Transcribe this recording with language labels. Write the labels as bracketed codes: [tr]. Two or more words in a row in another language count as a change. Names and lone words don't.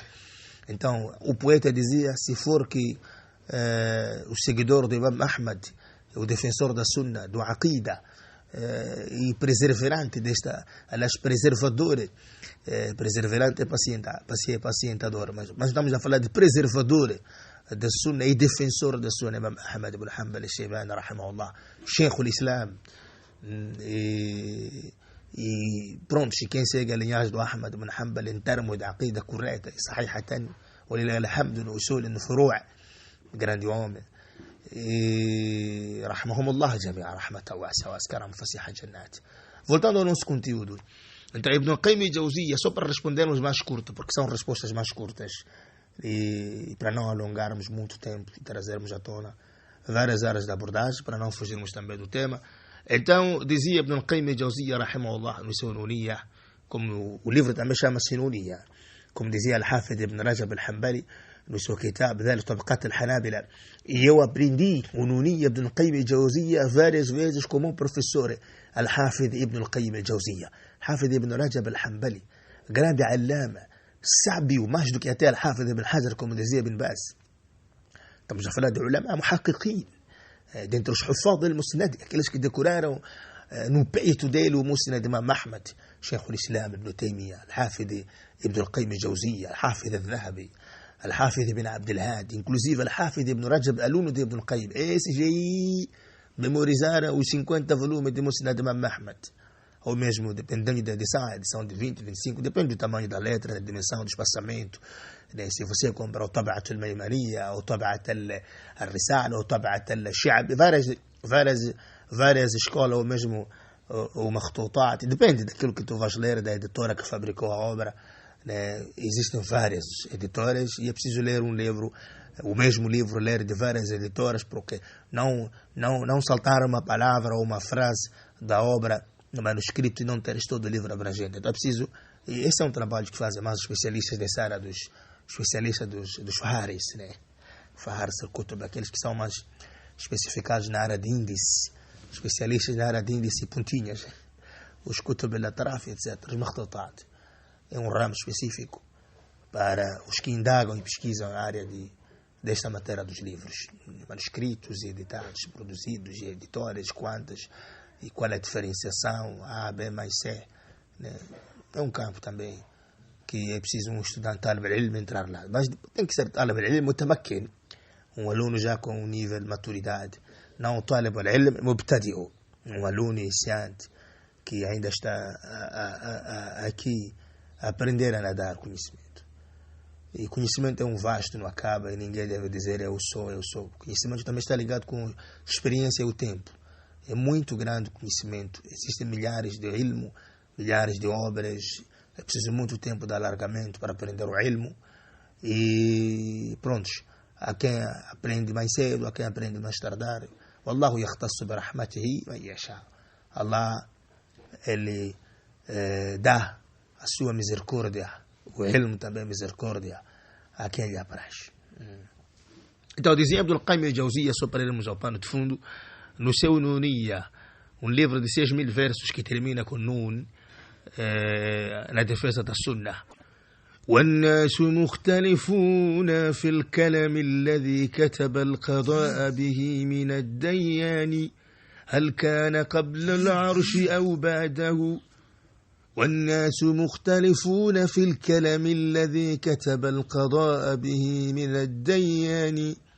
[pt] Então, o poeta dizia: se for que o seguidor do Imam Ahmad, o defensor da Sunna, do Aqida, e preservante desta, aliás, preservante é pacientador, mas estamos a falar de preservador da Sunna e defensor da Sunna, Imam Ahmad ibn Hanbal al-Shaybani rahimahullah, Sheikh al-Islam, e pronto, quem segue a linhagem do Ahmad ibn Hanbal em termos de aqida correta e sahihatan, [ar] ولله الحمد, [pt] no usul, no furu', grande homem, [ar] e رحمهم الله جميعا رحمة واسعة أسكنهم فسيح جنات. [pt] Voltando ao nosso conteúdo, então Ibn Qayyim al-Jawziyya, só para respondermos mais curto, porque são respostas mais curtas, e para não alongarmos muito tempo e trazermos à tona várias áreas da abordagem, para não fugirmos também do tema. Então, dizia Ibn Qayyim al-Jawziyya rahimahullah no seu Nuniyya, como o livro também chama-se Nuniyya, como dizia Al-Hafidh Ibn Rajab al-Hanbali no seu kitab Dhal Tabaqat al-Hanabila. E eu aprendi o Nuniyya Ibn Qayyim al-Jawziyya várias vezes como um professor, Al-Hafidh Ibn Qayyim al-Jawziyya. Hafidh Ibn Rajab al-Hanbali, grande allama, sábio, mais do que até Al-Hafidh Ibn Hajar, como dizia Ibn Baz. Estamos a falar de [ar] علماء محققين, [pt] dentre os [ar] حفاظ المسند, [pt] aqueles que decoraram no peito dele o Musnad de Imam Ahmad, Sheikh al-Islam Ibn Taymiyyah, Al-Hafidh Ibn Qayyim al-Jawziyya, Al-Hafidh al-Dhahabi, Al-Hafidh Ibn Abd al-Hadi, inclusive Al-Hafidh Ibn Rajab, aluno de Ibn Qayyim. Esses aí memorizaram os 50 volumes de Musnad de Imam Ahmad, ou mesmo, dependendo da edição de 20, 25, depende do tamanho da letra, da dimensão, do espaçamento. Se você comprar o Tabaat al-Maymaniya, ou Tabaat al-Risala, ou Tabaat al-Shi'ab, várias escolas, ou mesmo o Makhtutat, depende daquilo que tu vais ler, da editora que fabricou a obra. Existem várias editoras e é preciso ler um livro, o mesmo livro, ler de várias editoras, porque não saltar uma palavra ou uma frase da obra no manuscrito e não teres todo o livro abrangente. Então é preciso, e esse é um trabalho que fazem mais os especialistas dessa área, dos especialistas dos Faharis, [ar] فهارس الكتب, [pt] aqueles que são mais especificados na área de índice, especialistas na área de índice e pontinhas, os [ar] كتب الأطراف, [pt] etc., os Makhtutat. É um ramo específico para os que indagam e pesquisam a área desta matéria dos livros, manuscritos e editados, produzidos, e editoras, quantas, e qual é a diferenciação, A, B mais C. É um campo também que é preciso um estudante [ar] طالب العلم [pt] entrar lá. Mas tem que ser [ar] طالب العلم متمكن, [pt] um aluno já com um nível de maturidade, não o [ar] طالب العلم مبتدئ, [pt] um aluno iniciante que ainda está aqui a aprender a nadar conhecimento. E conhecimento é um vasto, não acaba, e ninguém deve dizer eu sou. Conhecimento também está ligado com experiência e o tempo. É muito grande o conhecimento. Existem milhares de ilmo, milhares de obras. É preciso muito tempo de alargamento para aprender o ilmo. E pronto, há quem aprende mais cedo, há quem aprende mais tardar. [ar] والله يختص برحمته من يشاء. [pt] Allah, ele dá a sua misericórdia, o ilmo também misericórdia, a quem lhe apraz. Então dizia Ibn Qayyim al-Jawziyya, só para irmos ao pano de fundo, no seu Nuniyya, um livro de 6.000 versos que termina com Nun, na defesa da Sunnah. [ar] والناس مختلفون في الكلام الذي كتب القضاء به من الديان هل كان قبل العرش أو بعده والناس مختلفون في الكلام الذي كتب القضاء به من الديان.